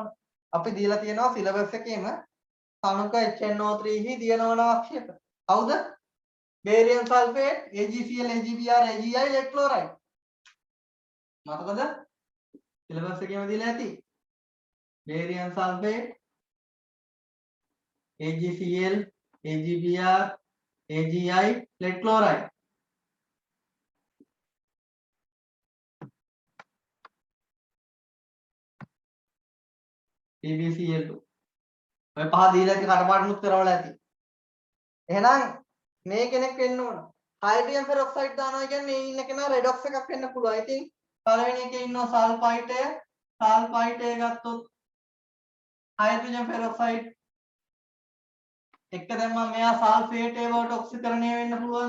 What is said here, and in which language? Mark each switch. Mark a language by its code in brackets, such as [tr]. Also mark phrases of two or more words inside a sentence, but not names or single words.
[si] අපි දීලා තියෙනවා සිලබස් එකේම තනුක HNO3 හි දිය නොවන අවක්ෂේප. කවුද? [en] barium sulfate, AgCl, AgBr, AgI, lead chloride. [si] මතකද? සිලබස් එකේම දීලා ඇති. [en] barium sulfate, AgCl, AgBr, AgI, lead chloride. PbCl2. [si] ඔය පහ දීලා ඉතින් කටපාඩමුත් කරවලා ඇති. එහෙනම් මේ කෙනෙක් වෙන්න ඕන. [en] hydrogen peroxide [si] දානවා කියන්නේ මේ ඉන්න කෙනා රෙඩොක්ස් එකක් වෙන්න පුළුවන්. ඉතින් පළවෙනි එකේ ඉන්නවා සල්ෆයිටය. සල්ෆයිටය ගත්තොත් [en] hydrogen peroxide [si] එක දැම්මම මෙයා සල්ෆේටය වලට ඔක්සිකරණය වෙන්න පුළුවන්.